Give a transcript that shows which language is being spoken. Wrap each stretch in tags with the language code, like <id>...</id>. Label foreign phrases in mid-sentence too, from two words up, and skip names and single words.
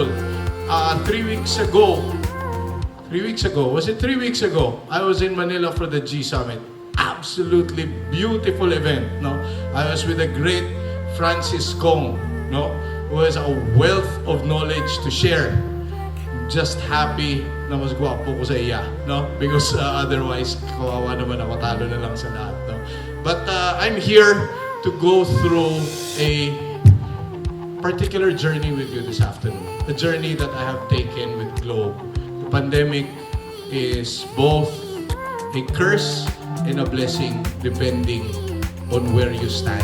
<en>3 weeks ago, was it 3 weeks ago? I was in Manila for the G Summit. Absolutely beautiful event, no? I was with a great Francis Kong, no? Who has a wealth of knowledge to share. Just happy</en> <hil>na mas gwapo ko sa iya, no?</hil> <en>Because otherwise,</en> <tl>kawawa naman ako, talo na lang sa lahat, no?</tl> <en>But I'm here to go through a particular journey with you this afternoon. A journey that I have taken with Globe. The pandemic is both a curse and a blessing depending on where you stand.</en>